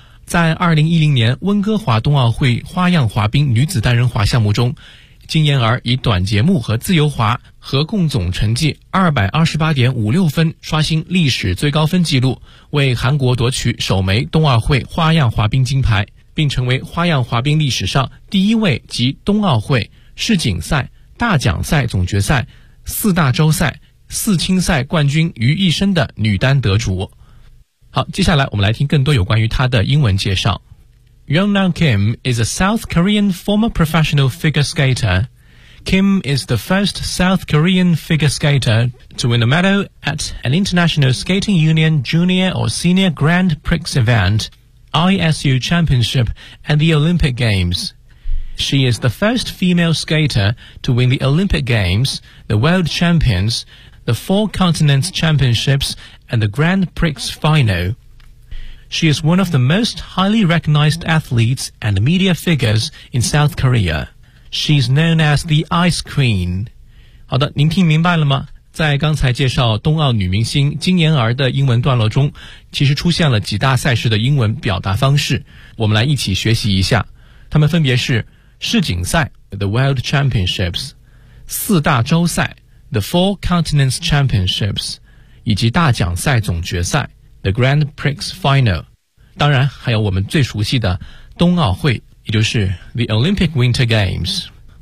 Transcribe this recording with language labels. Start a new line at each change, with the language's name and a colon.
Chinese: 在2010年温哥华冬奥会花样滑冰女子单人滑项目中，金妍儿以短节目和自由滑合共总成绩 228.56 分刷新历史最高分纪录，为韩国夺取首枚冬奥会花样滑冰金牌，并成为花样滑冰历史上第一位集冬奥会、世锦赛、大奖赛总决赛、四大洲赛、四青赛冠军于一身的女单得主。好，接下来我们来听更多有关于她的英文介绍。
English: Yeonhan Kim is a South Korean former professional figure skater. Kim is the first South Korean figure skater to win a medal at an International Skating Union Junior or Senior Grand Prix event, ISU Championship, and the Olympic Games. She is the first female skater to win the Olympic Games, the World Champions, the Four Continents Championships, and the Grand Prix Final. She is one of the most highly recognized athletes and media figures in South Korea. She's known as the Ice Queen.
Chinese: 好的，您听明白了吗？在刚才介绍冬奥女明星金妍儿的英文段落中，其实出现了几大赛事的英文表达方式，我们来一起学习一下。它们分别是世锦赛 The World Championships, 四大洲赛 The Four Continents Championships, 以及大奖赛总决赛The Grand Prix Final, 当然还有我们最熟悉的冬奥会，也就是 The Olympic Winter Games。